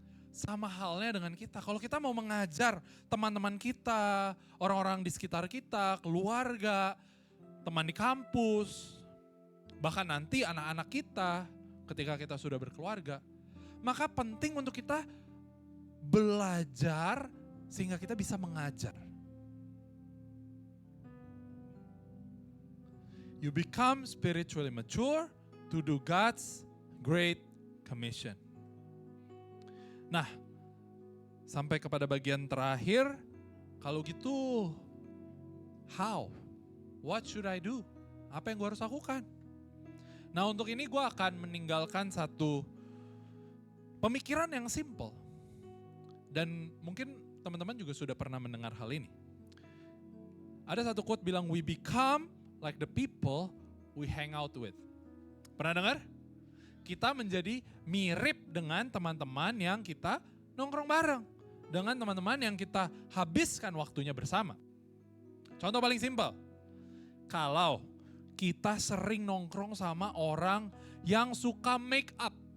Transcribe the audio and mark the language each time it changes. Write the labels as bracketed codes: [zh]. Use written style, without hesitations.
[id] Sama halnya dengan kita. Kalau kita mau mengajar teman-teman kita, orang-orang di sekitar kita, keluarga, teman di kampus, bahkan nanti anak-anak kita ketika kita sudah berkeluarga, maka penting untuk kita belajar sehingga kita bisa mengajar. [en] You become spiritually mature to do God's great commission. [id] Nah, sampai kepada bagian terakhir, kalau gitu, [en] how? What should I do? [id] Apa yang gue harus lakukan? Nah untuk ini gue akan meninggalkan satu pemikiran yang simple. Dan mungkin teman-teman juga sudah pernah mendengar hal ini. Ada satu quote bilang, [en] we become like the people we hang out with. [id] Pernah dengar? Kita menjadi mirip dengan teman-teman yang kita nongkrong bareng. Dengan teman-teman yang kita habiskan waktunya bersama. Contoh paling simpel. Kalau kita sering nongkrong sama orang yang suka make up.